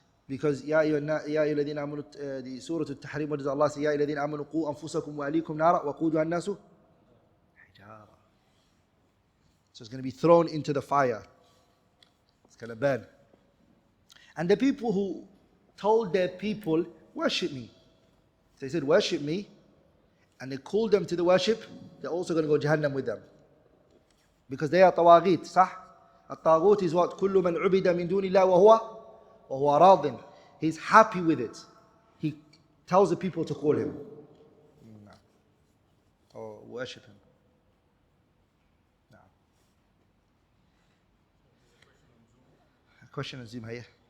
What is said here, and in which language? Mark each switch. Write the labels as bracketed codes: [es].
[ar] Because يا أيها الذين آمنوا, [en] the Surah Al-Tahrim, what does Allah say? [ar] يا أيها الذين آمنوا قوا أنفسكم وأهليكم نارا وقودها الناس حجارة. [en] So it's going to be thrown into the fire. It's going to burn. And the people who told their people, worship me. They said, worship me. And they called them to the worship, they're also going to go Jahannam with them. Because they are tawaghit, [ar] صح? الطاغوت [en] is what? [ar] كل من عبد من دون الله وهو راضٍ. [en] He's happy with it. He tells the people to call him. Or worship him. A question on Zoom here.